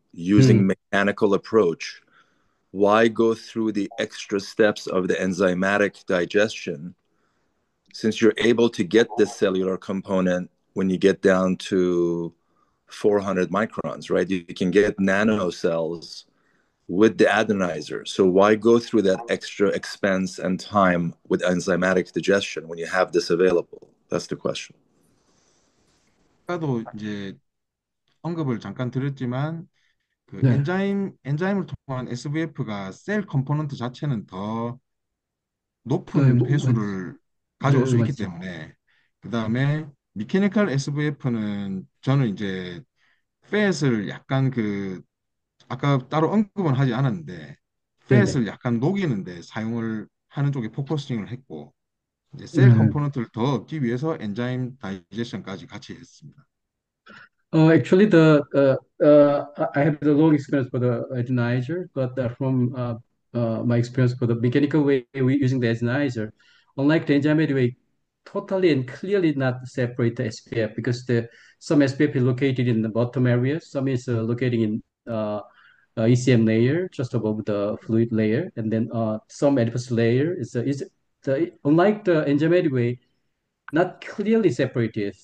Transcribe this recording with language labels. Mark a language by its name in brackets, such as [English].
[English] using mechanical approach, why go through the extra steps of the enzymatic digestion since you're able to get this cellular component when you get down to 400 microns, right? You can get nanocells with the adenizer. So why go through that extra expense and time with enzymatic digestion when you have this available? That's the question. [Korean] 아까도 이제 언급을 잠깐 드렸지만 그 네, 엔자임을 통한 SVF가 셀 컴포넌트 자체는 더 네, 높은 회수를 가져올 네, 수 있기 맞죠. 때문에 그다음에 미케니컬 SVF는 저는 이제 팻을 약간 그 아까 따로 언급은 하지 않았는데 네네. 팻을 약간 녹이는데 사용을 하는 쪽에 포커싱을 했고 이제 셀 네. 컴포넌트를 더 얻기 위해서 엔자임 다이제션까지 같이 했습니다. [English] Actually, I have the long experience for the agenizer, but from my experience for the mechanical way we using the agenizer, unlike the enzymatic way, totally and clearly not separate the SPF because the some SPF is located in the bottom area, some is located in ECM layer just above the fluid layer, and then some adipose layer is unlike the enzymatic way not clearly separated.